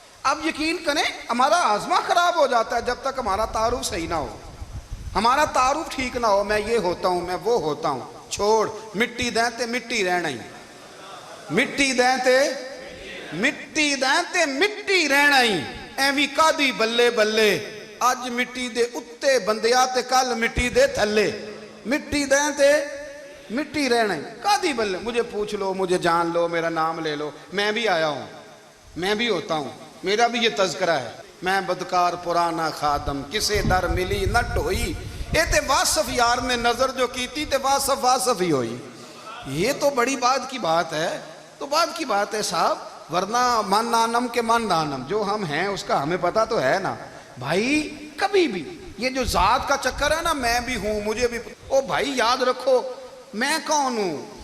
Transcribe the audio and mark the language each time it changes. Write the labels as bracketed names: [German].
[Urdu] اب یقین کریں ہمارا آزما خراب ہو جاتا ہے جب تک ہمارا تعارف صحیح نہ ہو, ہمارا تعارف ٹھیک نہ ہو. میں یہ ہوتا ہوں, میں وہ ہوتا ہوں, [Punjabi] چھوڑ مٹی دیں تے مٹی رہنا ہی, [Urdu] مٹی دیں تے مٹی دیں تے مٹی رہنا ہی. [Punjabi] ایویں کادی بلے بلے, اج مٹی دے اتے بندیا تے کل مٹی دے تھلے, مٹی دیں تے مٹی رہنا ہی. کادی بلے, [Urdu] مجھے پوچھ لو, مجھے جان لو, میرا نام لے لو, میں بھی آیا ہوں, میں بھی ہوتا ہوں, میرا بھی یہ تذکرہ ہے. [Punjabi] میں بدکار پرانا خادم کسے در ملی نہ ٹوئی, اے تے واصف یار نے نظر جو کیتی تے واصف واصف ہی ہوئی. [Urdu] یہ تو بڑی بات کی بات ہے, تو بات کی بات ہے صاحب, ورنہ من نانم کے من نانم, جو ہم ہیں اس کا ہمیں پتہ تو ہے نا بھائی. کبھی بھی یہ جو ذات کا چکر ہے نا, میں بھی ہوں مجھے بھی, او بھائی یاد رکھو میں کون ہوں.